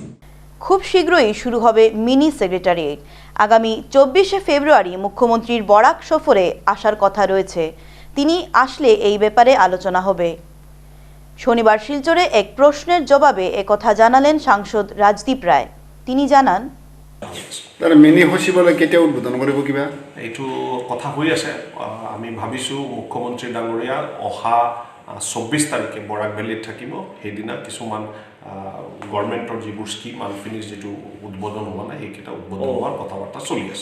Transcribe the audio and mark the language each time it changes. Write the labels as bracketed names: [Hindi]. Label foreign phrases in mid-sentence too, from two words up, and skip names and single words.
[Bangla] খুব শীঘ্রই শুরু হবে মিনি সেক্রেটারিয়েট। আগামী 24শে ফেব্রুয়ারি মুখ্যমন্ত্রীর বরাক সফরে আসার কথা রয়েছে। তিনি আসলে এই ব্যাপারে আলোচনা হবে। শনিবার শিলচরে এক প্রশ্নের জবাবে একথা জানালেন সাংসদ রাজদীপ রায়। তিনি জানান, [Assamese] মিনি সচিবালয় কেতিয়া উদ্বোধন কৰিব কিবা এইটো কথা হৈ আছে। আমি ভাবিছোঁ মুখ্যমন্ত্ৰী ডাঙৰীয়া অহা 24 তাৰিখে বৰাক ভেলীত থাকিব। সেইদিনা কিছুমান গভৰ্ণমেণ্টৰ যিবোৰ স্কিম আনফিনিছ যিটো উদ্বোধন হোৱা নাই সেইকেইটা উদ্বোধন হোৱাৰ কথা বাৰ্তা চলি আছে।